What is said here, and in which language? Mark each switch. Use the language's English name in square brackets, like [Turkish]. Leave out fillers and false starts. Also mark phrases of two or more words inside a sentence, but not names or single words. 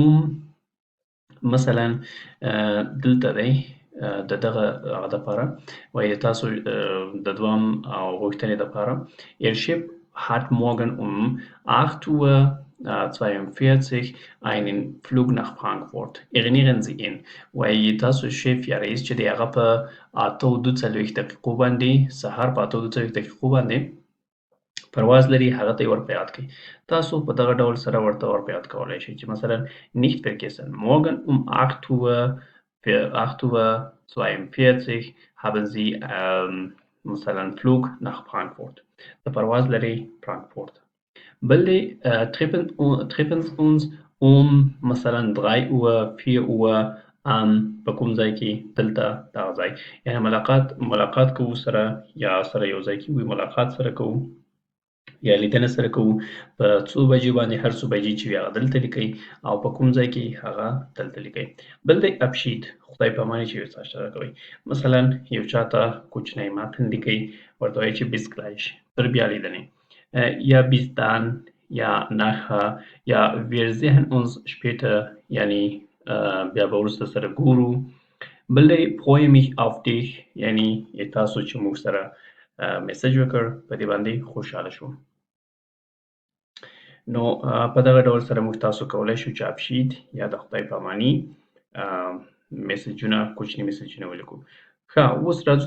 [Pashto] مثلا دلته دی د دغه هغه دپاره وایي تاسو د دوام او غوښتنې دپاره [German] Ihr Chef hat morgen um 8:42 einen Flug nach Frankfurt. Erinnern Sie ihn. [Pashto] وایي تاسو شیف یا رئیس چې دی هغه په 8:42 دقیقو باندې سهار په 8:42 دقیقو باندې پرواز لري هغه ته یې ور په یاد کړئ تاسو په دغه ډول سره ورته ور په یاد کولی شئ چې مثلا [German] nicht vergessen morgen um 8:42 haben Sie [Pashto] مثلا [German] Flug nach Frankfurt [Pashto] د پرواز لري فرانکفورت بل دی [German] treffen uns [Pashto] مثلا [German] 3 Uhr 4 Uhr [Pashto] په کوم ځای کې دلته دغه ځای یعنی ملاقات کوو سره یا سره یو ځای کې وي ملاقات سره کوو یا لیدنه سره کوو په څو بجې باندې هر څو بجې چې وي هغه دلته لیکئ او په کوم ځای کې هغه دلته لیکئ بل دی Abschied خدای په اماني چې یو څه اشاره کوئ مثلا یو چاته کوچنی متن لیکئ ورته وایئ چې [German] bis gleich [Pashto] تر بیا لیدنې یا [German] bis dann [Pashto] یا nachher یا [German] wir sehen uns später [Pashto] یعنی بیا به وروسته سره ګورو بل دی [German] freue mich auf dich [Pashto] یعنی تاسو چې موږ سره میسج وکړ په دې باندې خوشحاله شوم نو په دغه ډول سره موږ تاسو کولی شو چې Abschied یا د خدای په اماني میسجونه کوچني میسجونه ولیکو ښه اوس راځو